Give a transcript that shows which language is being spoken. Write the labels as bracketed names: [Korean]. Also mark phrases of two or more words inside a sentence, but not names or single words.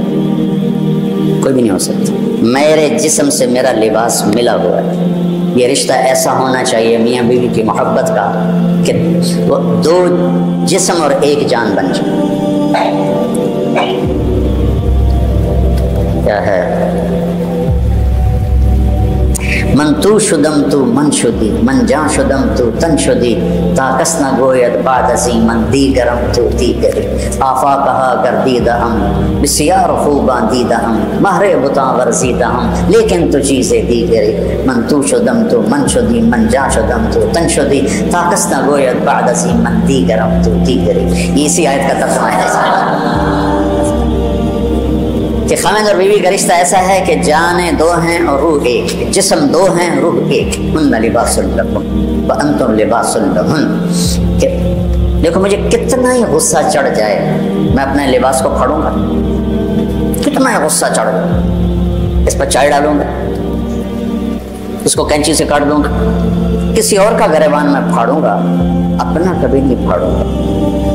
[Urdu] کوئی بھی نہیں ہو سکتی. میرے جسم سے میرا لباس ملا ہوا ہے. یہ رشتہ ایسا ہونا چاہیے میاں بیوی کی محبت کا کہ وہ دو جسم اور ایک جان بن جائے. کیا ہے [Persian] من تو شدم تو من شدی من جان شدم تو تن شدی تا کس نہ گوید بعد ازی من دیگرم تو دیگری آفا کہا گردیدہ ہم بسیار خوباں دیدہ ہم مہر بتاں ورزیدہ ہم لیکن تو چیزیں دیگری من تو شدم تو من شدی من جان شدم تو تن شدی تا کس نہ گوید بعد ازی من دیگرم تو دیگری. [Urdu] یہ اسی آیت کا ترجمہ ہے کہ خامند اور بیوی کا رشتہ ایسا ہے کہ جانیں دو ہیں اور روح ایک, جسم دو ہیں روح ایک. [Arabic] ہن لباس لکم وانتم لباس لہن. [Urdu] کہ دیکھو مجھے کتنا ہی غصہ چڑھ جائے میں اپنے لباس کو پھاڑوں گا, کتنا ہی غصہ چڑھ گا, اس پر چائے ڈالوں گا, اس کو کینچی سے کاٹ دوں گا, کسی اور کا گریبان میں پھاڑوں گا, اپنا کبھی نہیں پھاڑوں گا.